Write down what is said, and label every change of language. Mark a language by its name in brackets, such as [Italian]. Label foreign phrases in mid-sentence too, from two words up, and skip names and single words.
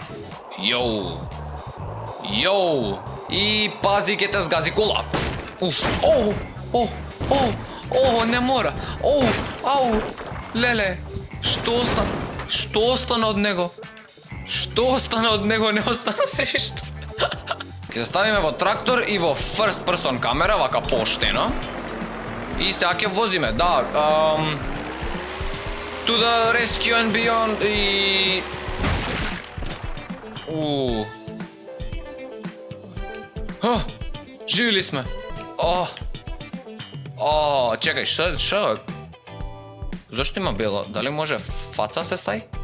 [Macedonian] Јоу. И пази ке те сгази кола. Уф. Не мора. Ау. Леле. Што остана од него? Не остана ништо. Ќе се ставиме во трактор и во [English] first person [Macedonian] камера, вака поштено. И сега ќе возиме, да. [English] To the rescue and beyond и... [Macedonian] Живи ли сме? Чекај, што? Зошто има бело? Дали може фаца се стаи?